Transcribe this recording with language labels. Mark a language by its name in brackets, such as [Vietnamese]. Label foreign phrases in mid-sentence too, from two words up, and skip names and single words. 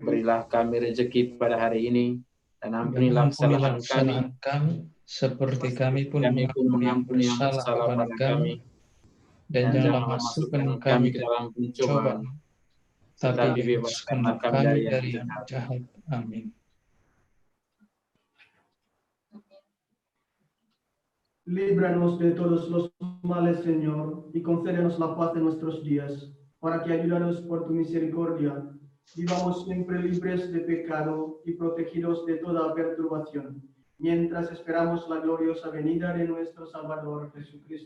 [Indonesian] Berilah kami rezeki pada hari ini, dan Dan ampunilah ampunilah kesalahan kami, kesalahan kami, seperti kami pun mengampuni yang mengampuni yang bersalah bersalah kepada kami. Dan janganlah masukkan kami ke dalam pencobaan, tapi bebaskanlah kami dari yang jahat. Amin. [Spanish] Líbranos de todos los males, Señor, y concédenos la paz en nuestros días, para que, ayudados por tu misericordia, vivamos siempre libres de pecado y protegidos de toda perturbación, mientras esperamos la gloriosa venida de nuestro Salvador Jesucristo.